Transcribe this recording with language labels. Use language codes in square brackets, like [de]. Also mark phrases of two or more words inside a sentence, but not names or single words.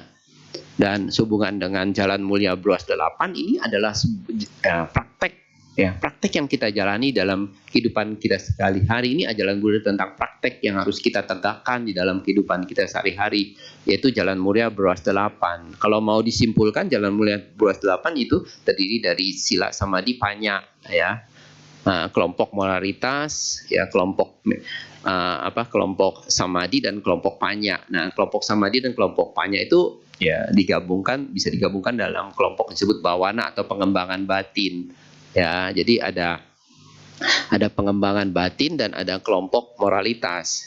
[id] Dan sehubungan dengan jalan mulia berwas 8 ini adalah praktek, ya, praktek yang kita jalani dalam kehidupan kita sehari-hari. Ini ajaran Buddha tentang praktek yang harus kita tegakkan di dalam kehidupan kita sehari-hari, yaitu jalan mulia berwas 8. Kalau mau disimpulkan, jalan mulia berwas 8 itu terdiri dari [pi] sila, samadhi, panya, [id] ya. Kelompok moralitas, ya, kelompok kelompok samadhi dan kelompok panya. Nah, kelompok samadhi dan kelompok panya itu ya bisa digabungkan dalam kelompok disebut bawana atau pengembangan batin. Ya, jadi ada pengembangan batin dan ada kelompok moralitas.